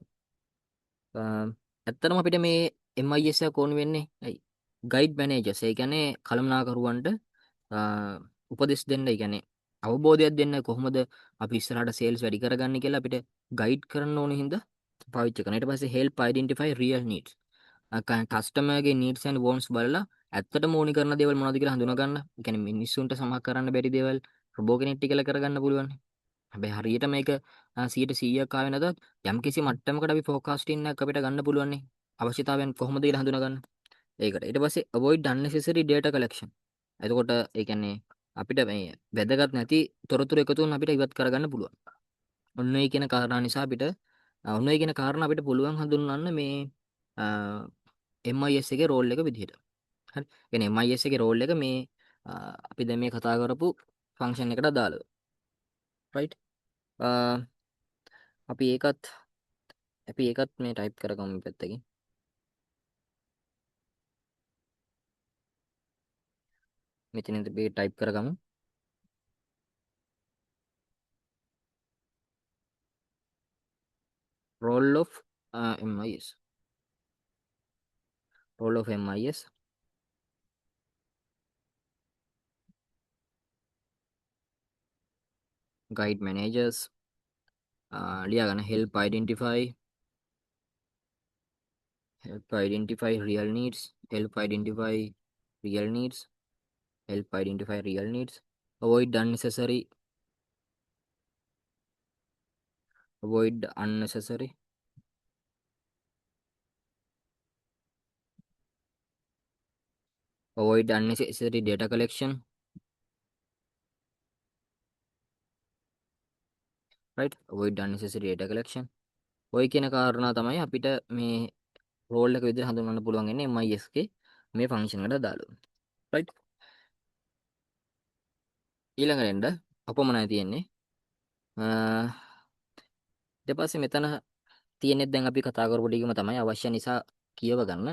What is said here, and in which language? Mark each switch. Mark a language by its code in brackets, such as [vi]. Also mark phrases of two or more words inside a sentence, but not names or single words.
[si] ඇත්තටම අපිට මේ MIS එක ඕනි වෙන්නේ ඇයි? [en] guide managers. [si] ඒ කියන්නේ කළමනාකරුවන්ට උපදෙස් දෙන්න. ඒ කියන්නේ අවබෝධයක් දෙන්න කොහොමද අපි ඉස්සරහට සේල්ස් වැඩි කරගන්නේ කියලා අපිට ගයිඩ් කරන්න ඕන හින්දා පාවිච්චි කරනවා. ඊට පස්සේ [en] help identify real needs. [si] කස්ටමර්ගේ [en] needs and wants [si] බලලා ඇත්තටම ඕනි කරන දේවල් මොනවද කියලා හඳුනා ගන්න. ඒ කියන්නේ මිනිස්සුන්ට සමහර කරන්න බැරි දේවල් රොබෝ කෙනෙක් කියලා කරගන්න පුළුවන්. හැබැයි හරියට මේක 100%ක් ආවේ නැතත් යම්කිසි මට්ටමකට අපි ෆෝකාස්ටින් එකක් අපිට ගන්න පුළුවන් නේ. අවශ්‍යතාවයන් කොහොමද කියලා හඳුනා ගන්න. ඒකට. ඊට පස්සේ [en] avoid unnecessary data collection. [si] එතකොට ඒ කියන්නේ අපිට මේ වැදගත් නැති තොරතුරු එකතුන් අපිට ඉවත් කරගන්න පුළුවන්. ඔන්න ඒ කියන කාරණා නිසා අපිට ඔන්න ඒ කියන කාරණා අපිට පුළුවන් හඳුන්වන්න මේ MIS එකේ රෝල් එක විදිහට. හරි. කියන්නේ MIS එකේ රෝල් එක මේ අපි දැන් මේ කතා කරපු ෆන්ක්ෂන් එකට අදාළව. right. අපි ඒකත් මේ ටයිප් කරගමු මේ පැත්තකින්. මෙතනින් අපි ටයිප් කරගමු. [en] role of MIS. role of MIS. guide managers. [si] ලියා ගන්න [en] help identify real needs. help identify real needs. help identify real needs. avoid unnecessary avoid unnecessary avoid unnecessary data collection. right. avoid unnecessary data collection. [si] ඔය කියන කාරණා තමයි අපිට මේ රෝල් එක විදිහට හඳුන්වන්න පුළුවන් ඉන්නේ MIS එකේ මේ ෆන්ක්ෂන් එකට දාලා. රයිට්. ඊළඟට එන්න අපමණයි තියෙන්නේ. ඊට පස්සේ මෙතන තියෙන්නේ දැන් අපි කතා කරපු ටිකම තමයි අවශ්‍ය නිසා කියව ගන්න.